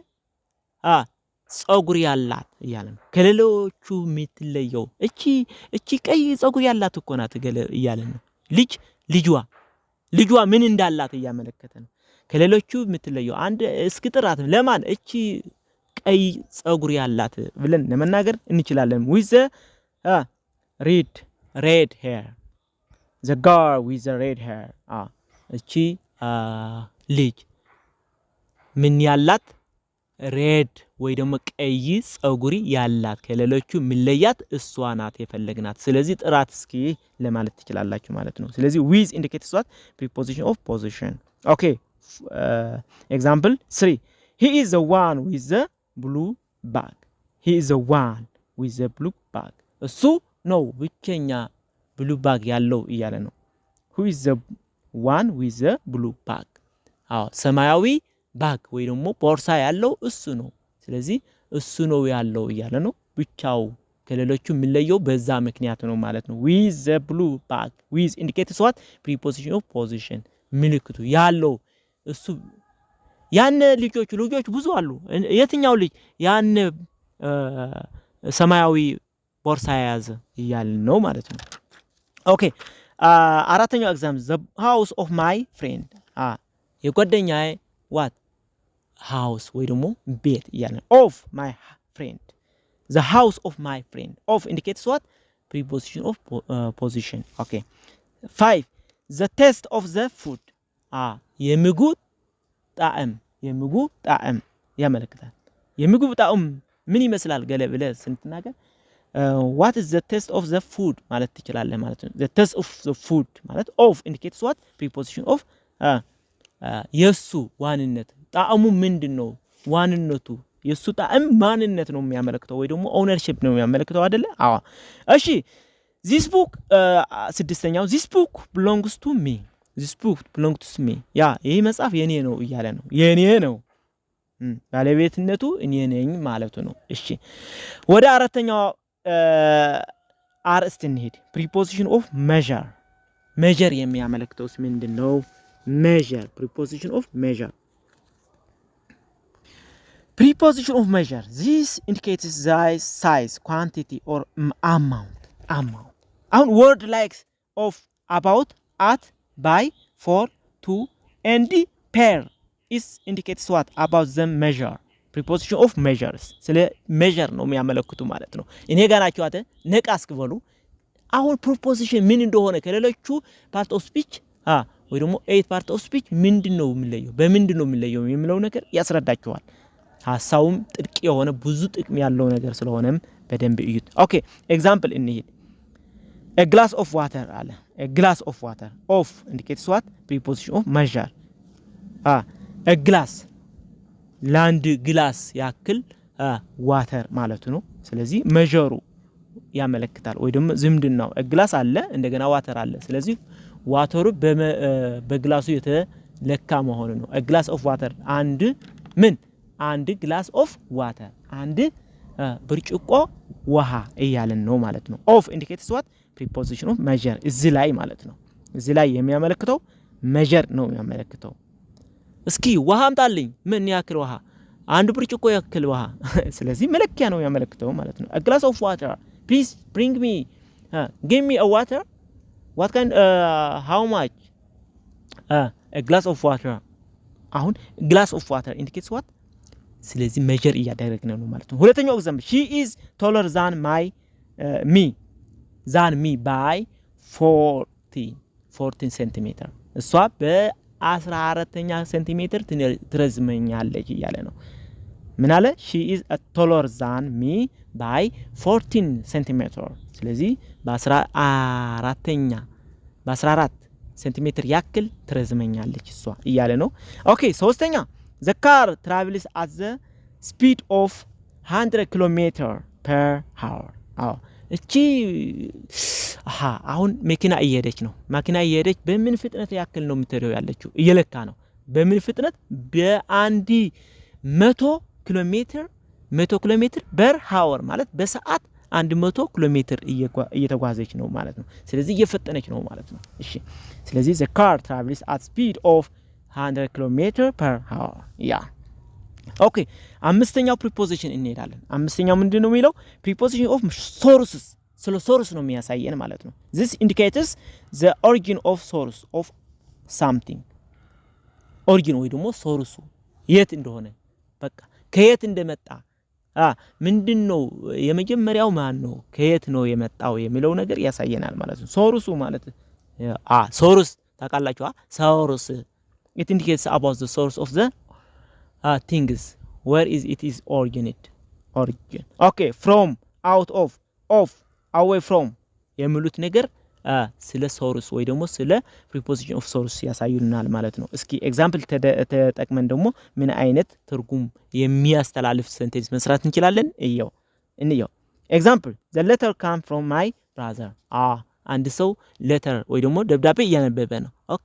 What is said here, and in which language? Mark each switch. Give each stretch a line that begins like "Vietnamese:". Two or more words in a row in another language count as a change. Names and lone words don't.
Amharic: ጸጉር ያላት ይያለን ከሌሎቹ ምትለየው እቺ ቀይ ጸጉር ያላት እኮ ናት ይያለን ልጅዋ ምን እንዳላት ያመለከተ ነው ከሌሎቹ ምትለየው አንድ እስክጥራት ለማን እቺ ቀይ ጸጉር ያላት ብለን ለመናገር እንችላለን
English: with the red hair the girl with the red hair
Amharic: እቺ ልጅ ምን ያላት ሬድ ወይ ደግሞ ቀይ ጸጉሪ ያላት ከሌሎቹ ምለያት እሷ ናት የፈለግናት ስለዚህ ጥራት እስኪ ለማለት ትችላላችሁ ማለት ነው ስለዚህ
English: with indicates what preposition of position okay example 3 he is the one with the blue bag
Amharic: እሱ ነው ብቸኛ
English: blue bag
Amharic: ያለው ይያለ ነው
English: who is the one with the blue
Amharic: bag ሰማያዊ ባግ ወይ ደግሞ ቦርሳ ያለው እሱ ነው ስለዚህ እሱ ነው ያለው ይያለ ነው ብቻው ከሌሎቹ ምለየው በዛ ምክንያት ነው ማለት ነው
English: with the blue bag with indicates what preposition of position
Amharic: ምልክቱ ያለው እሱ ያን ልጆች ብዙ አሉ የትኛው ልጅ ያን ሰማያዊ ቦርሳ ያዘ ይያል ነው ማለት ነው ኦኬ አራተኛው ኤግዛምፕል
English: the house of my friend የጓደኛዬ what house
Amharic: ወይ ደግሞ ቤት እያለ
English: of my friend the house of my friend of indicates what preposition of position okay 5 the taste of the food የምግቡ
Amharic: ጣዕም ያመለክታል የምግቡ ጣዕም ምን ይመስላል ገለ ብለህ ስንትናገር
English: what is the taste of the food
Amharic: ማለት ትችላለህ ማለት ነው
English: the taste of the food
Amharic: ማለት
English: of indicates what preposition of
Amharic: የሱ ዋንነት ጣዕሙ ምንድነው ዋንነቱ የሱ ጣዕም ማንነት ነው የሚያመለክተው ወይ ደግሞ ownership ነው የሚያመለክተው አይደለ አዎ እሺ
English: this book
Amharic: ስድስተኛው
English: this book belongs to me this book belongs to me
Amharic: ያ ይሄ መጽሐፍ የኔ ነው እያለ ነው የኔ ነው ባለቤትነቱ እኔ ነኝ ማለቱ ነው እሺ ወደ አራተኛው አርስት እንሂድ
English: preposition of measure
Amharic: የሚያመለክተውስ ምንድነው
English: measure preposition of measure preposition of measure this indicates the size quantity or amount on word like of about at by for to and pair is indicates what about the measure preposition of measures ስለ measure
Amharic: ነው የሚያመለክቱ ማለት ነው እኔ ጋር ናቸው አተ ነቃስ ክበሉ አሁን preposition ምን እንደሆነ ከሌሎቹ
English: part of speech
Amharic: ወይ ደግሞ 8
English: part of speech
Amharic: ምንድነው የሚለየው በምንድነው የሚለየው የሚለው ነገር ያስረዳቸዋል ሐሳቡም ጥልቅ የሆነ ብዙ ጥቅም ያለው ነገር ስለሆነም በደንብ እዩት ኦኬ ኤግዛምፕል እንሂድ
English: a glass of water
Amharic: አለ
English: a glass of water of indicates what preposition of
Amharic: measure
English: a glass
Amharic: ላንድ ግላስ ያክል ዋተር ማለት ነው ስለዚህ measure ያመለክታል ወይ ደግሞ ዝምድናው ግላስ አለ እንደገና ዋተር አለ ስለዚህ ዋተሩ በግላሱ የተለካ መሆኑ ነው
English: a glass of water
Amharic: አንድ glass
English: of water
Amharic: አንድ ብርጭቆ ውሃ እያለን ነው ማለት ነው
English: of indicates what preposition of measure
Amharic: እዚህ ላይ ማለት ነው እዚህ ላይ የሚያመለክተው measure ነው የሚያመለክተው እስኪ ውሃ አምጣልኝ ምን ያክል ውሃ አንድ ብርጭቆ ያክል ውሃ ስለዚህ መለኪያ ነው የሚያመለክተው ማለት ነው
English: a glass of water please bring me give me a water what kind how much a glass of water አሁን glass of water indicates what ስለዚህ measure
Amharic: እያደረግን ነው ማለት ነው ሁለተኛው ኤግዛምፕል
English: she is taller than me by 14 centimeter
Amharic: እሷ በ14ኛ ሴንቲሜትር ትረዝመኛለች እያለ ነው ምን አለ
English: she is taller than me by 14 centimeter ስለዚህ
Amharic: በ14 ሴንቲሜትር ያክል ትረዝመኛለች እሷ እያለ ነው ኦኬ ሶስተኛ
English: the car travels at the speed of 100 km/h
Amharic: እቺ አሁን መኪና እየሄደች በምን ፍጥነት ያክል ነው የምትሄደው ያለችው እየለካ ነው በምን ፍጥነት በአንድ 100 ኪሎሜትር በ/ሆur ማለት በሰዓት 100 ኪሎሜትር እየተጓዘች ነው ማለት ነው ስለዚህ እየፈጠነች ነው ማለት ነው እሺ ስለዚህ
English: the car travels at speed of 100 km/h
Amharic: ያ ኦኬ አምስተኛው preposition እንሄዳለን አምስተኛው ምንድነው የሚለው
English: preposition of sources
Amharic: ስለ source ነው የሚያሳየን ማለት ነው
English: this indicates the origin of source of something
Amharic: origin ወይ ደግሞ source የት እንደሆነ በቃ ከየት እንደመጣ ምንድነው የመጀመሪያው ማን ነው ከየት ነው የመጣው የሚለው ነገር ያሳየናል ማለት ነው source ማለት source ታውቃላችሁ source it indicates about the source of the things where is it is origin okay from out of away from የሚሉት ነገር ስለ source ወይ ደግሞ ስለ preposition of source ያሳዩናል ማለት ነው እስኪ ኤግዛምፕል ተጠቅመን ደግሞ ምን አይነት ትርጉም የሚያስተላልፍ ሴንቴንስ መስራት እንችላለን እንየው ኤግዛምፕል
English: the letter come from my brother
Amharic: አንድ ሰው letter ወይ ደግሞ ደብዳቤ እያነበበ ነው ኦኬ